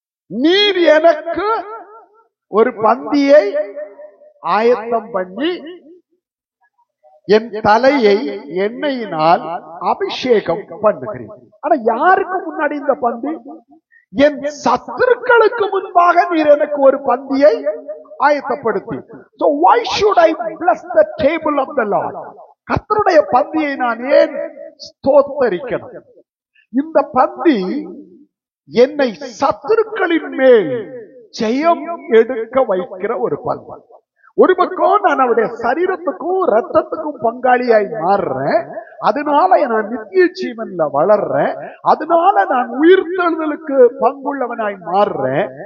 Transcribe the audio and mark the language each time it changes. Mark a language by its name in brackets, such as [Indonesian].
[Tamil] நீர் எனக்கு ஒரு பந்தியை ஆயத்தம் பண்ணி என் தலையை எண்ணெயினால் அபிஷேகம் பண்ணுகிறேன். ஆனா யாருக்கு முன்னாடி இந்த பந்தி? என் சத்துருக்களுக்கு முன்பாக நீர் எனக்கு ஒரு பந்தியை ஆயத்தப்படுத்தி. [English] So why should I bless the table of the Lord? [Tamil] கர்த்தருடைய பந்தியை நான் ஏன் ஸ்தோத்தரிக்கணும்? இந்த பந்தி என்னை சத்துருக்களின் மேல் ஜெயம் எடுக்க வைக்கிற ஒரு பந்தி. ஒரு பக்கம் நான் அவருடைய சரீரத்துக்கும் ரத்தத்துக்கும் பங்காளியாய் மாறுறேன், அதனால நான் நித்திய ஜீவன்ல வளர்றேன், அதனால நான் உயிர்த்தெழுதலுக்கு பங்குள்ளவனாய் மாறுறேன்.